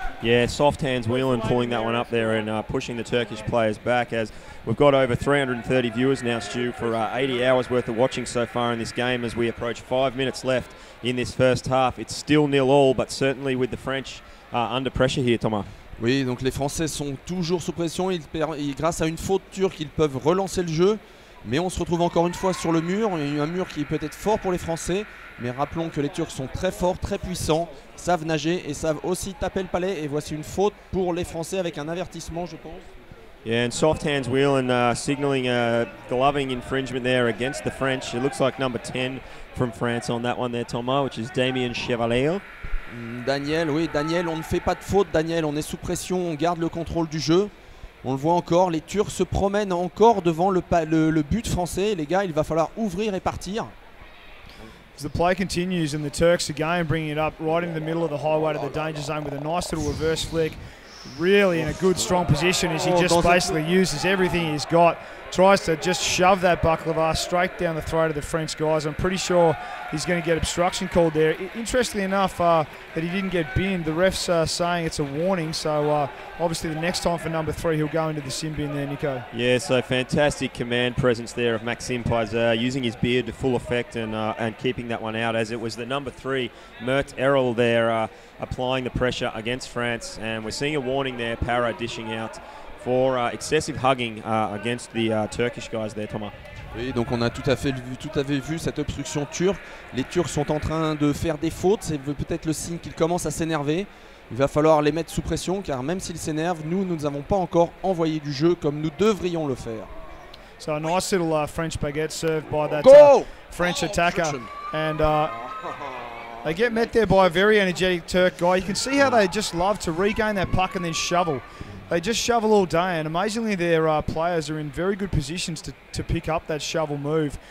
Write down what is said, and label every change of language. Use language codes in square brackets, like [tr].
[en] Yeah, soft hands Whelan pulling that one up there and pushing the Turkish players back, as we've got over 330 viewers now, Stu, for 80 hours worth of watching so far in this game as we approach 5 minutes left in this first half. It's still 0-0, but certainly with the French under pressure here, Thomas. [fr] Oui, donc les Français sont toujours sous pression. Grâce à une faute turque, ils peuvent relancer le jeu. Mais on se retrouve encore une fois sur le mur. Il y a eu un mur qui est peut-être fort pour les Français. Mais rappelons que les Turcs sont très forts, très puissants, savent nager et savent aussi taper le palais. Et voici une faute pour les Français avec un avertissement, je pense. [en] Yeah, and soft hands Whelan signalling a gloving infringement there against the French. It looks like number 10 from France on that one there, Thomas, which is Damien Chevalier. [fr] Daniel, oui, Daniel, on ne fait pas de faute, Daniel. On est sous pression, on garde le contrôle du jeu. On le voit encore, les Turcs se promènent encore devant le but français. Les gars, il va falloir ouvrir et partir. [en] As the play continues and the Turks again bringing it up right in the middle of the highway to the danger zone with a nice little reverse flick. Really in a good strong position as he just basically uses everything he's got. Tries to just shove that baklava straight down the throat of the French guys. I'm pretty sure he's going to get obstruction called there. Interestingly enough, that he didn't get binned. The ref's saying it's a warning, so obviously the next time for number 3 he'll go into the sin bin there, Nico. Yeah, so fantastic command presence there of Maxime Paiser, using his beard to full effect and keeping that one out, as it was the number 3, Mert Errol there, applying the pressure against France. And we're seeing a warning there, Para dishing out for excessive hugging against the Turkish guys there, Thomas. [fr] Oui, donc on a tout à fait vu cette obstruction turque. Les Turcs sont en train de faire des fautes, c'est peut-être le signe qu'ils commencent à s'énerver. Il va falloir les mettre sous pression car même s'ils s'énervent, nous n'avons pas encore envoyé du jeu comme nous devrions le faire. [en] So a nice little French baguette served by that French attacker. And they get met there by a very energetic Turk guy. You can see how they just love to regain that puck and then shovel. They just shovel all day, and amazingly their players are in very good positions to pick up that shovel move.